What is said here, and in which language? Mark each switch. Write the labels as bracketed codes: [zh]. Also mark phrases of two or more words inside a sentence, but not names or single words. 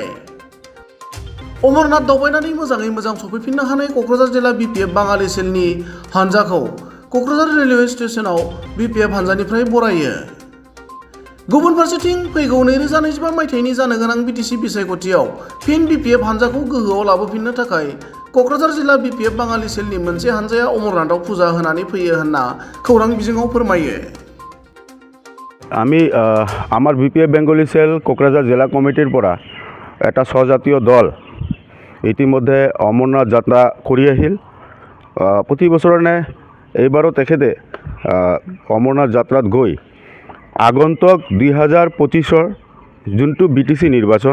[brx] अमरनाथ दावबायनानै मोजाङै मोजां सफैफिननो हानाय क'क्राझार जिल्ला BPF बाङालि सेलनि हानजाखौ क'क्राझार रेलवे स्टेशनाव BPF हानजानिफ्राय बरायो। गुबुन फारसेथिं फैगौ 2025 मायथाइनि जानो गोनां BTC बिसायख'थियाव फिन BPF हानजाखौ गोहोआव लाबोफिननो थाखाय क'क्राझार जिल्ला BPF बाङालि सेलनि मोनसे हानजाया अमरनाथआव फुजा होनानै फैयो होनना खौरां बिजोङाव फोरमायो। [as] আমি আমার BPF বেঙ্গলি সেল কোকরাঝার জেলা কমিটির পৰা এটা স্বজাতীয় দল ইতিমধ্যে অমরনাথ যাত্রা কৰি আহিল। প্ৰতি বছৰে এইবাৰো তেখেতে অমরনাথ যাত্ৰাত গৈ আগন্তুক 2025 যোনটো BTC নিৰ্বাচন